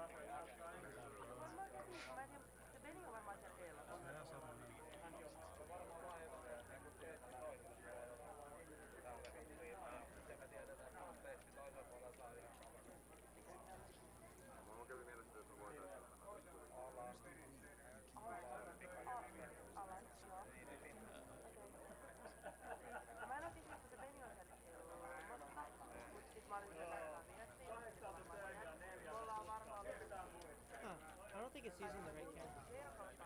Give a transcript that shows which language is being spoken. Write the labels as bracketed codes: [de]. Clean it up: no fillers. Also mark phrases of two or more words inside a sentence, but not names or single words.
[fi] Se veni on varmaan siellä eellä. [da] Ja, så er den her. [fi] Mulla kävi mielessä, että me voitais Alan, joo. Mä en oo tiennyt, että se veni on siellä ilmassa, mut sit mä olin sitä laittaa viestiin. Me ollaan varmaan vielä [en] I don't think it's using the right cam. [fi] verkossa.